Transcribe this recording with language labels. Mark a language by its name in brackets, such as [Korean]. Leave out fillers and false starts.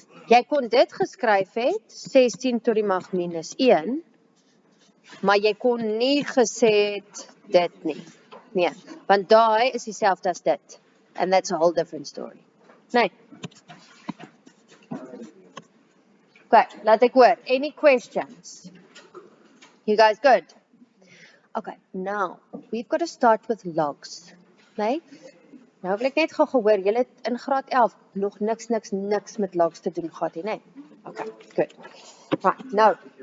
[Afrikaans] Jy kon dit geskryf het, 16 tot die mag minus 1, maar jy kon nie gesê het dit nie. Nee, want daai is dieselfde as dit. [English] And that's a whole different story. [Afrikaans] Nee. [English] Okay, [Afrikaans] laat ek hoor. [English] Any questions? You guys good? Okay, now, we've got to start with logs. [Afrikaans] Nee? Nou wil ek net gou hoor, julle het in graad 11 nog niks met logs te doen gehad nie, nee? [English] Okay, good. Right, [Afrikaans] nou.